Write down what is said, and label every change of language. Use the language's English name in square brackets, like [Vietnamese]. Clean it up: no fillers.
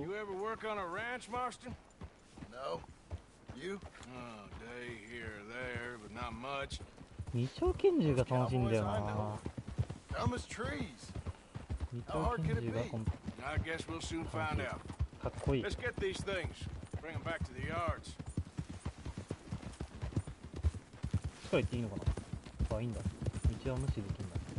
[English] You ever work on a ranch, Marston? No. You? Oh, day here or there, but not much. [Japanese] 二丁拳銃が楽しいんだよな。 [English] Dumb as trees. [Japanese] 二丁拳銃が [English] I guess we'll soon find out. [Japanese] かっこいい。 [English] Let's get these things. Bring them back to the yards. [Japanese] 近いっていいのかな。あ、いいんだ。道は無視できるんだ。